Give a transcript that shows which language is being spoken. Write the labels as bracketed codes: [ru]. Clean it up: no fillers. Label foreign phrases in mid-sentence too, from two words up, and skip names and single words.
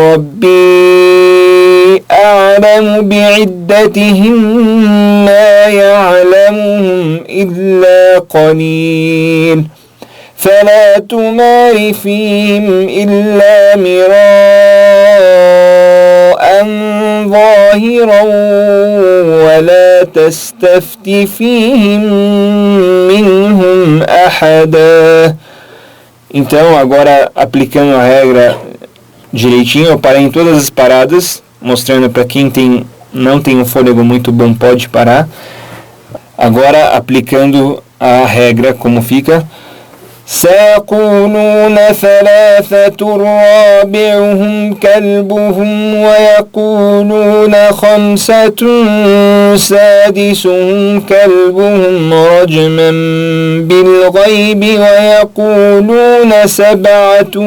[ar] ربي أعلم بعدتهم ما يعلمهم إلا قليل فلا تمار فيهم إلا مراء ظاهرا ولا تستفت فيهم منهم أحدا. [pt] Então, agora aplicando a regra direitinho, eu parei em todas as paradas, mostrando para quem não tem um fôlego muito bom pode parar. Agora aplicando a regra como fica: [ar] سيقولون 3 رابعهم كلبهم ويقولون 5 سادسهم كلبهم رجما بالغيب ويقولون 7